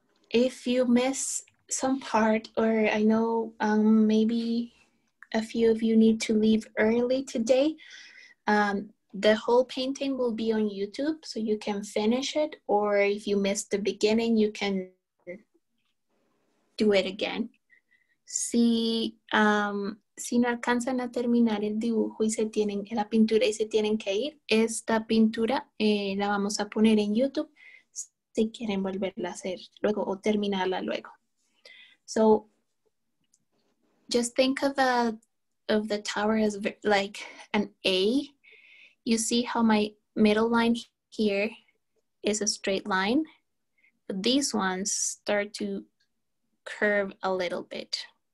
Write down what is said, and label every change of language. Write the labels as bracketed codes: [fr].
[en] If you miss some part, or I know maybe a few of you need to leave early today, the whole painting will be on YouTube, so you can finish it, or if you missed the beginning, you can do it again. [es] Si no alcanzan a terminar el dibujo y la pintura y se tienen que ir, esta pintura la vamos a poner en YouTube si quieren volverla a hacer luego o terminarla luego. [en] So just think of the tower as like an A. You see how my middle line here is a straight line, but these ones start to curve a little bit.